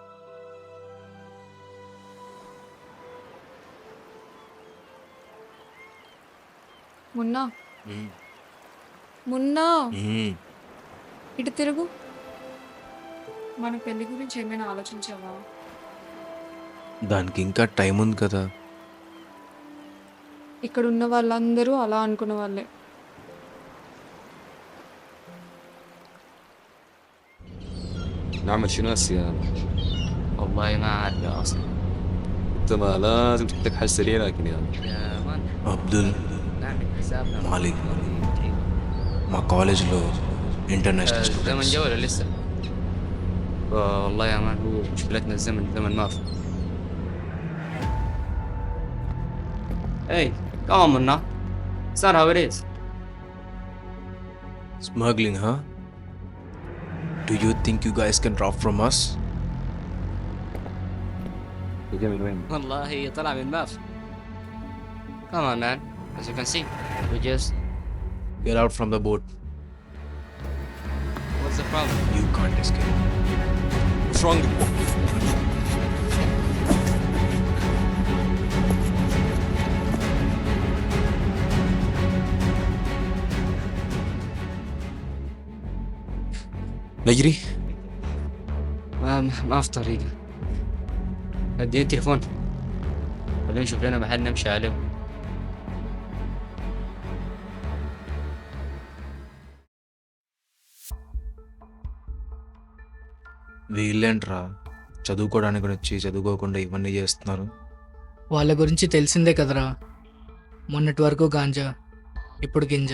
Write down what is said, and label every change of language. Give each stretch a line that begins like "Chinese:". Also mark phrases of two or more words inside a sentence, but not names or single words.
Telugu: మున్నా, మున్నా, ఇటు తిరుగు. మన పెళ్లి గురించి ఏమైనా ఆలోచించావా? దానికి ఇంకా టైం ఉంది కదా. ఇక్కడ ఉన్న వాళ్ళందరూ అలా అనుకున్న వాళ్ళే.
Arabic: نعمل شنو هسه يا والله ما أعرف يا أصلا. انت ما لازم تحتاج حل سريع لكن يا مان
Telugu: అబ్దుల్,
Arabic: نعمل حسابنا
Telugu: మాలిక్ మా కాలేజ్లో ఇంటర్నేషనల్
Arabic: الزمن
Telugu: స్టూడెంట్స్.
Arabic: جا ولا لسه؟ والله يا مان هو مشكلتنا الزمن زمن ما في.
English: Hey, come on Munna. Sir, how it is? Smuggling, huh? Do you think you guys can rob from us?
Arabic: جاي من وين؟ والله طلع من ماف.
English: Come on man, as you can see, we just... Get out from the boat. What's the problem? You can't escape. What's wrong?
Arabic: نجري؟ ما في طريقة. اديني التليفون خلينا نشوف لنا محل نمشي عليه.
Telugu: వీళ్ళేంట్రా చదువుకోవడానికి వచ్చి చదువుకోకుండా ఇవన్నీ చేస్తున్నారు? వాళ్ళ గురించి తెలిసిందే కదరా. మొన్నటి వరకు గాంజా, ఇప్పుడు గింజ.